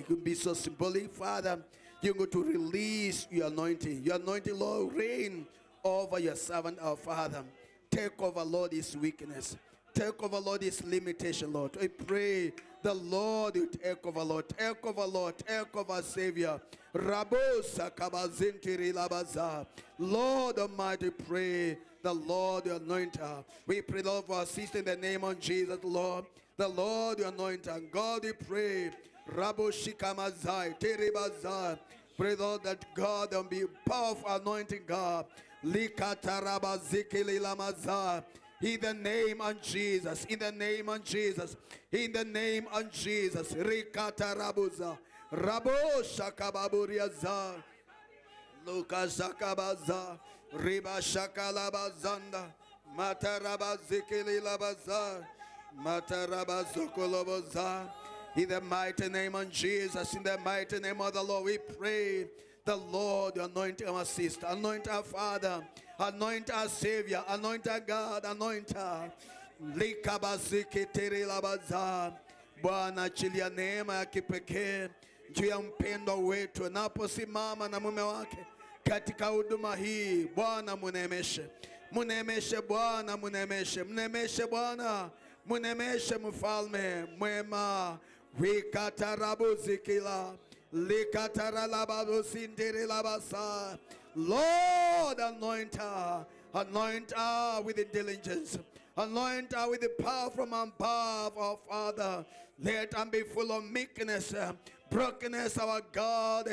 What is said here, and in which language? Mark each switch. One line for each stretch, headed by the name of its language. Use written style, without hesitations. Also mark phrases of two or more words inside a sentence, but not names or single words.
English: It will be so symbolic, Father. You're going to release your anointing. Your anointing, Lord, reign over your servant, our Father. Take over, Lord, his weakness. Take over, Lord, his limitation, Lord. I pray the Lord will take over, Lord. Take over, Lord. Take over, Savior. Rabosa kabazintiri labaza. Lord Almighty, pray the Lord will anoint her. We pray, Lord, for our sister in the name of Jesus, Lord. The Lord will anoint her. God, we pray. Raboshikamazai, teribazai. Pray, Lord, that God will be powerful anointing, God. Likatarabazikili lamazai. In the name of Jesus, in the name of Jesus, in the name of Jesus. Rikata rabuza, rabo shakababuriaza, Luka shakabaza, riba shakalabazanda, matarabazikili labaza, matarabazokoloboza. In the mighty name of Jesus, in the mighty name of the Lord, we pray. The Lord anoint our sister, anoint our Father, anoint our Savior, anoint our God, anoint her.
Swahili: Likabazikitirilabaza. Bwana, achilia neema ya kipekee juu ya mpendwa wetu anaposimama na mume wake katika huduma hii. Bwana, munemeshe, munemeshe Bwana, munemeshe, munemeshe Bwana, munemeshe mfalme mwema.
English: Wikatarabuzikila Lord, anoint her with the diligence, anoint her with the power from above, our Father. Let her be full of meekness, brokenness, our God.